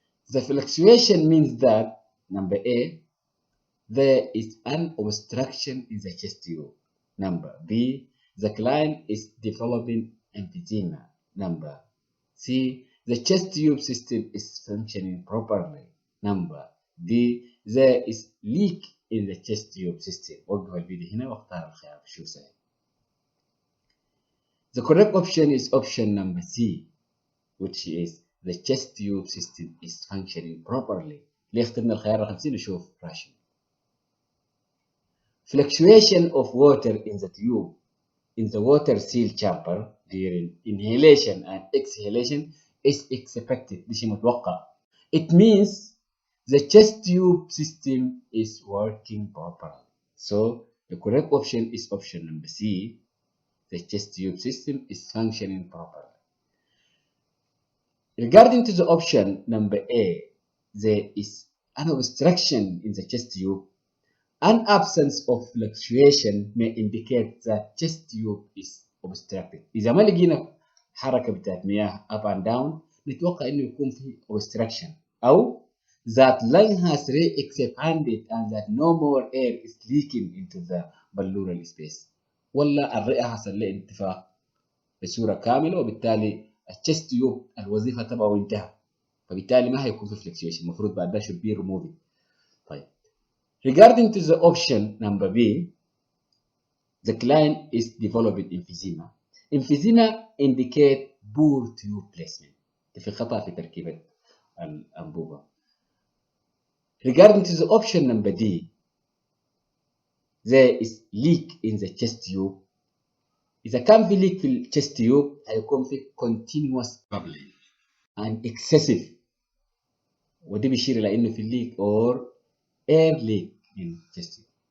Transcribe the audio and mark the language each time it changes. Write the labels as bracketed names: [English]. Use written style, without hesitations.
[English] The fluctuation means that, number A, there is an obstruction in the chest tube. Number B, the client is developing emphysema. Number C, the chest tube system is functioning properly. Number D, there is leak in the chest tube system. [Arabic] وقف الفيديو هنا واختار الخيار شو صحيح. [English] The correct option is option number C, which is the chest tube system is functioning properly. [Arabic] ليه اخترنا الخيار رقم C؟ نشوف راشن. [English] Fluctuation of water in the tube in the water seal chamber during inhalation and exhalation is expected. [Arabic] دي شيء متوقع. [English] It means the chest tube system is working properly. So the correct option is option number C. The chest tube system is functioning properly. Regarding to the option number A, there is an obstruction in the chest tube. An absence of fluctuation may indicate that chest tube is obstructed. [Arabic] إذا ما لقينا حركة بتاعت مياه [English] up and down [Arabic] نتوقع إنه يكون في obstruction أو [English] that lung has re-expanded and that no more air is leaking into the pleural space. [Arabic] ولا الرئة حصل له انتفاخ بصورة كاملة وبالتالي الchest tube الوظيفة تبعه انتهى. فبالتالي ما هيكون في fluctuation. المفروض بعد ده [English] should be removed. [Arabic] طيب. [English] Regarding to the option number B, the client is developing emphysema. Emphysema indicate poor tube placement. [Arabic] في خطأ في تركيبة الأنبوبة. [English] Regarding to the option number D, there is leak in the chest tube. [Arabic] إذا كان في leak في chest tube هيكون في [English] continuous bubbling and excessive. [Arabic] ودي بيشير إلى إنه في leak [English] or air leak in chest tube.